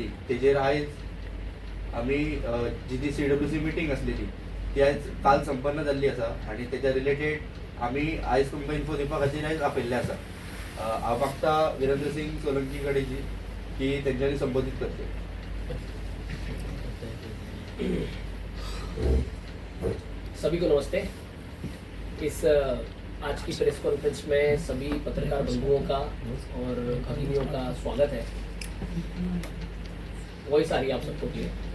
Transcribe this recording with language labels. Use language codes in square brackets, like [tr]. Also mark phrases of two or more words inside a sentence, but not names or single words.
[kok] तेजेर आयज आमी जी CWC मिटींग आसलेली ती आयज काल संपन्न जाल्ली आसा आनी तेच्या रिलेटेड आमी आयज तुमकां इन्फो दिवपा खातीर आयज आपयल्ले आसा. हांव मागता वीरेंद्र सिंग सोलंकी कडेन की तेंच्यांनी संबोधीत करचें. [hi] सभी को नमस्ते. इस आज की [en] press conference [hi] में सभी पत्रकार बंधुओं का और भगिनियों का स्वागत है. वॉइस आ रही है आप सबको क्लियर?